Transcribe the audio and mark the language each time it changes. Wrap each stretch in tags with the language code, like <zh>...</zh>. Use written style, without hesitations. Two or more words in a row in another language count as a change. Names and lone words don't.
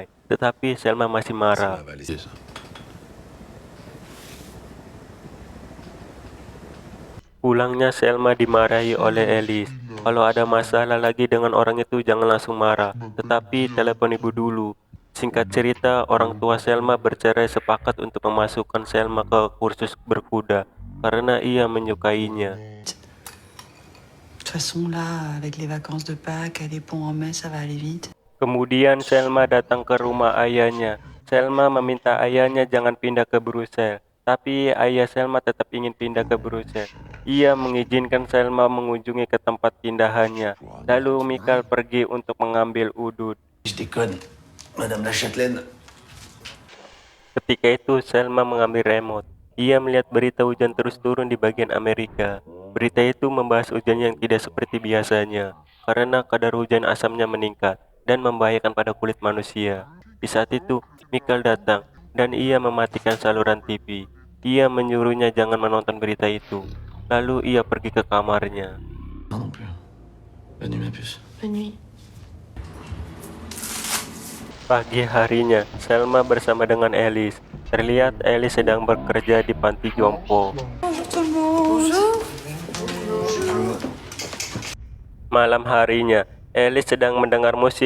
<id>Tetapi Selma masih marah. Pulangnya Selma dimarahi oleh Alice. Kalau ada masalah lagi dengan orang itu jangan langsung marah, tetapi telepon ibu dulu. Singkat cerita, orang tua Selma bercerai sepakat untuk memasukkan Selma ke kursus berkuda karena ia menyukainya.</id> <fr>De toute façon, là, avec les vacances de Pâques, les ponts en mai, ça va aller vite.</fr> <id>Kemudian Selma datang ke rumah ayahnya. Selma meminta ayahnya jangan pindah ke Brussels, tapi ayah Selma tetap ingin pindah ke Brussels. Ia mengizinkan Selma mengunjungi ke tempat pindahannya. Lalu Michael pergi untuk mengambil udut.</id> <fr>Je déconne, Madame la Châtelaine.</fr> <id>Ketika itu Selma mengambil remote. Ia melihat berita hujan terus turun di bagian Amerika. Berita itu membahas hujan yang tidak seperti biasanya, karena kadar hujan asamnya meningkat dan membahayakan pada kulit manusia. Di saat itu, Michael datang dan ia mematikan saluran TV. Ia menyuruhnya jangan menonton berita itu. Lalu ia pergi ke kamarnya.</id> <fr>Non plus. Bonne nuit, ma puce. Bonne nuit.</fr> <id>Pagi harinya, Selma bersama dengan Alice. Terlihat Alice sedang bekerja di panti jompo. Malam harinya, Alice sedang mendengar musik.</id>